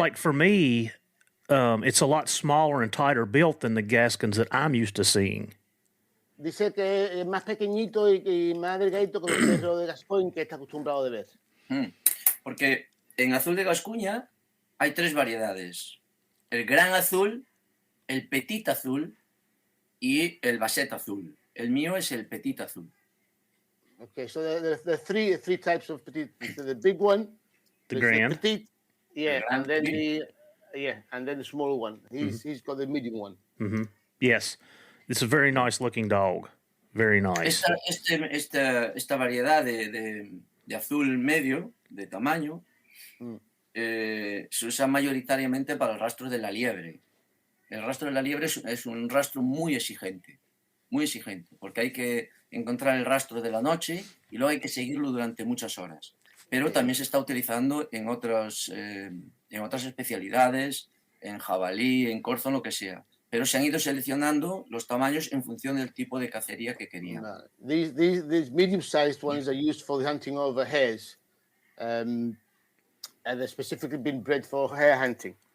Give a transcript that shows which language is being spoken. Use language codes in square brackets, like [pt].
[en] Like for me, it's a lot smaller and tighter built than the Gascons that I'm used to seeing. [es] Dice que es más pequeñito y más delgadito que el perro de Gascogne que está acostumbrado de ver. Porque en azul de Gascuña hay 3 variedades. El gran azul, el petit azul y el basset azul. El mío es el petit azul. [en] Okay, so there are three types of petit. The big one, The grand. the petite, yeah, grand, and then [es] sí. [en] the small one. He's got the medium one. Mm-hmm. Yes, it's a very nice looking dog. Very nice. [es] Esta variedad de azul medio, de tamaño, se usa mayoritariamente para el rastro de la liebre. El rastro de la liebre es un rastro muy exigente, porque hay que encontrar el rastro de la noche y luego hay que seguirlo durante muchas horas. Pero también se está utilizando en otras especialidades, en jabalí, en corzo, lo que sea. Pero se han ido seleccionando los tamaños en función del tipo de cacería que querían. [en] These medium-sized ones are used for the hunting of hares, and they're specifically been bred for hare hunting.